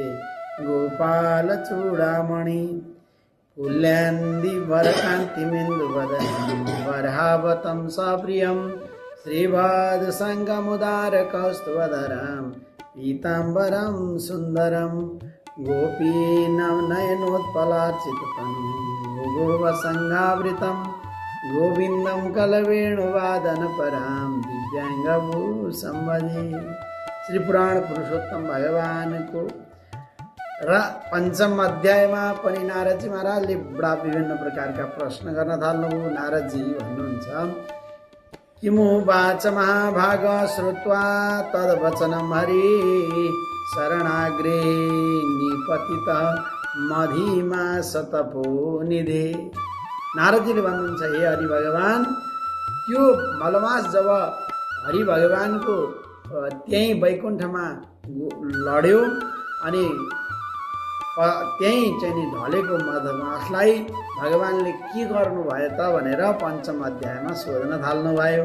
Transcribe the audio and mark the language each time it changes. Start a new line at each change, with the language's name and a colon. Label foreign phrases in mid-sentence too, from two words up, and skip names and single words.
Sanskrit: गोपालचूडामणि कुल्यान्दिवरकान्तिमिन्दुवदनं वरहावतं सप्रियं श्रीवादसङ्गमुदारकौस्तुभधरं पीताम्बरं सुन्दरं गोपीनयनोत्पलार्चिततनुं गोवसङ्गावृतं गोविन्दं कलवेणुवादनपरां दिव्याङ्गभूषं भजे।
Nepali: श्री पुराण पुरुषोत्तम भगवानको र 5औं अध्यायमा पनि नारदजी महाराजले बडा विभिन्न प्रकारका प्रश्न गर्न थाल्नुभयो। नारदजी भन्नुहुन्छ,
Sanskrit: किमु वाच महाभाग श्रुत्वा तद्वचनं हरि शरणाग्रे निपतित मधिमा सतपो निधे।
Nepali: नारदजीले भन्नुहुन्छ, हे हरि भगवान, त्यो मलमास जब हरि भगवानको त्यही वैकुण्ठमा लड्यो अनि त्यही चाहिँ नि ढलेको मधमासलाई भगवानले के गर्नुभयो त भनेर 5औं अध्यायमा सोध्न थाल्नुभयो।